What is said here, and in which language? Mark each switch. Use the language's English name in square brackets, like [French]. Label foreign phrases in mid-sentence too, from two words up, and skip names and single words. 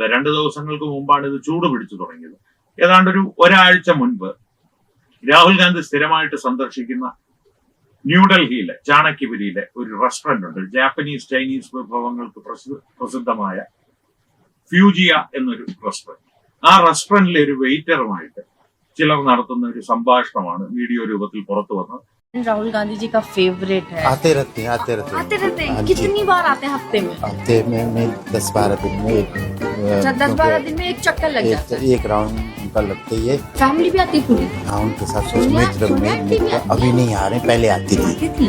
[Malayalam] 2 ദിവസങ്ങൾക്ക് മുമ്പാണ് ഇത് ചൂട് പിടിച്ചു തുടങ്ങിയത്. ഏതാണ്ട് ഒരാഴ്ച മുൻപ് രാഹുൽ ഗാന്ധി സ്ഥിരമായിട്ട് സന്ദർശിക്കുന്ന ന്യൂഡൽഹിയിലെ ചാണക്യപുരിയിലെ ഒരു റെസ്റ്റോറന്റ് ഉണ്ട്. ജാപ്പനീസ് ചൈനീസ് വിഭവങ്ങൾക്ക് പ്രസിദ്ധമായ ഫ്യൂജിയ എന്നൊരു റെസ്റ്റോറന്റ്. ആ റെസ്റ്റോറന്റിലെ ഒരു വെയിറ്ററുമായിട്ട് ചിലർ നടത്തുന്ന ഒരു സംഭാഷണമാണ് വീഡിയോ രൂപത്തിൽ പുറത്തു വന്നത്. [Hindi] राहुल गांधी जी का फेवरेट है। आते रहते हैं। कितनी बार आते हैं हफ्ते में 10-12 दिन में 10-12 दिन में एक चक्कर लग जाता है। एक राउंड उनका लगता ही है। फैमिली भी आती पूरी? हाँ, उनके साथ मित्र में अभी नहीं आ रहे, पहले आती थी।